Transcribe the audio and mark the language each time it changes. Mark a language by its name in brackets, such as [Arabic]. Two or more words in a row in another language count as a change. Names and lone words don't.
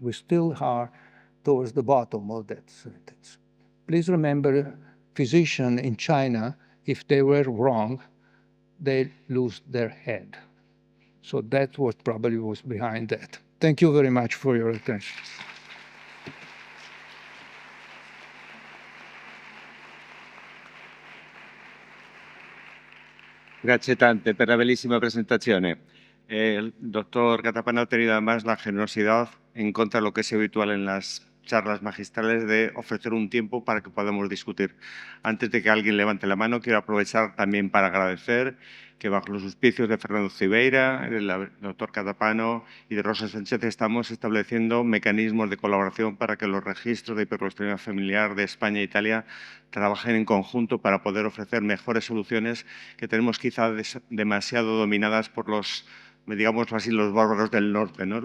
[English] We still are towards the bottom of that sentence. Please remember, physicians in China, if they were wrong, they lose their head. So that's what probably was behind that. Thank you very much for your attention. [Italian] Grazie tante per la bellissima presentazione. [Spanish] El doctor Catapano ha tenido además la generosidad, en contra de lo que es habitual en las charlas magistrales, de ofrecer un tiempo para que podamos discutir. Antes de que alguien levante la mano, quiero aprovechar también para agradecer que bajo los auspicios de Fernando Cibeira, del doctor Catapano y de Rosa Sánchez estamos estableciendo mecanismos de colaboración para que los registros de hipercolesterolemia familiar de España e Italia trabajen en conjunto para poder ofrecer mejores soluciones que tenemos quizá demasiado dominadas por los, digamos así, los bárbaros del norte, ¿no?